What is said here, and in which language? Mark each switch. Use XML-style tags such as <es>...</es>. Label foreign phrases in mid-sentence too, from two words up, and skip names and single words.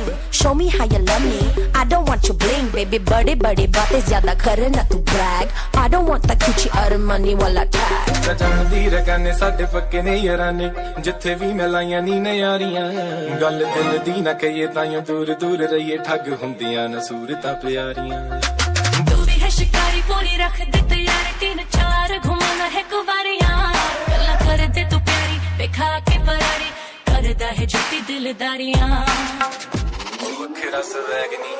<en>Show me how you love me. I don't want your bling, baby.</en> <hi>बड़े बातें ज़्यादा करे ना तू brag.</hi> <en>I don't want that Gucci Armani wala tag.</en> <pa>ਜਾਣਦੀ ਰਗਾਨੇ ਸਾਡੇ ਪੱਕੇ ਨੇ ਯਾਰਾਨੇ ਜਿੱਥੇ ਵੀ ਮਿਲਾਈਆਂ ਨੀ ਨਿਆਰੀਆਂ ਗੱਲ ਦਿਲ ਦੀ ਨਾ ਕਹੀਏ ਤਾਈਓ ਦੂਰ ਦੂਰ ਰਹੀਏ ਠੱਗ ਹੁੰਦੀਆਂ ਨਾ ਸੂਰਤਾਂ ਪਿਆਰੀਆਂ ਤੂ ਭੀ ਹੈ ਸ਼ਿਕਾਰੀ ਪੂਰੀ ਰੱਖ ਦੇ ਤਿਆਰੀ 3-4 ਘੁਮਾਣਾ ਹੈ ਕੁਵਾਰੀਆਂ ਗੱਲਾਂ ਕਰ ਦੇ ਤੂ ਪਿਆਰੀ ਬੇਖਾ ਕੇ ਫਰਾਰੀ ਕਰਦਾ ਹੈ ਝੂਠੀ ਦਿਲਦਾਰੀਆਂ ਉਹ ਵੱਖਰਾ ਸਵੈਗ ਨੀ</pa>